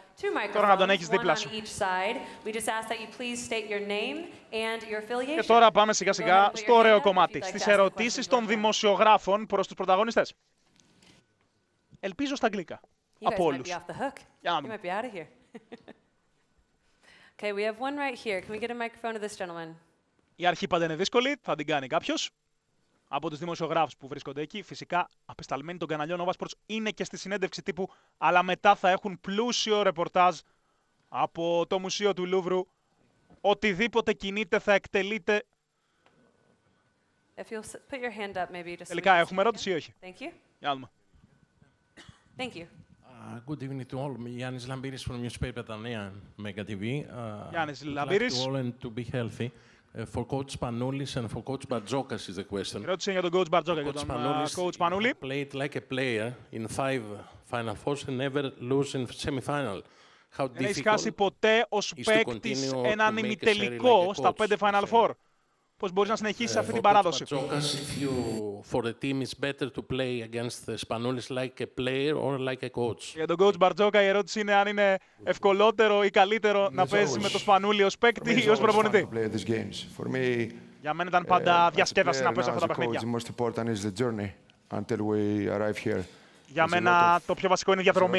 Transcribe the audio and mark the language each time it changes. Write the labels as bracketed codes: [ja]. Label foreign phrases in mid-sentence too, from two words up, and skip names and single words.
[el] Τώρα να τον έχεις δίπλα σου. Και τώρα πάμε σιγά σιγά στο ωραίο κομμάτι. Στις ερωτήσεις των δημοσιογράφων προς τους πρωταγωνιστές. Ελπίζω στα αγγλικά. Από όλους. Για να δούμε. [en] Okay, we have one right here. Can we get a microphone to this gentleman? [el] Η αρχή πάντα είναι δύσκολη, θα την κάνει κάποιος από τους δημοσιογράφους που βρίσκονται εκεί. Φυσικά, απεσταλμένοι των καναλιών Novasports είναι και στη συνέντευξη τύπου, αλλά μετά θα έχουν πλούσιο ρεπορτάζ από το Μουσείο του Λούβρου. Οτιδήποτε κινείται θα εκτελείται. Τελικά έχουμε ερώτηση ή όχι? Για να δούμε. [en] Thank you. Good evening to all. Yannis Lambiris from newspaper Tanea Mega TV. Yannis Lambiris. To all and to be healthy. For Coach Panoulis and for Coach Bartzokas is the question. [el] Ερώτηση για τον Coach Bartzokas και τον Coach Panouli. [en] Played like a player in 5 Final Fours and never lose in semi-final. How difficult. [el] Δεν έχει χάσει ποτέ ως παίκτης έναν ημιτελικό στα 5 Final Four. Πώς μπορείς να συνεχίσεις αυτή την παράδοση? [en] For the team is better to play against the Spanoulis like a player or like a coach. [el] Για τον coach Μπαρτζόκα η ερώτηση είναι αν είναι ευκολότερο ή καλύτερο να παίζεις με τον Σπανούλη ως παίκτη ή ως προπονητή. Για μένα ήταν πάντα διασκέδαση να παίζω αυτά τα παιχνίδια. Για μένα το πιο βασικό είναι η διαδρομή.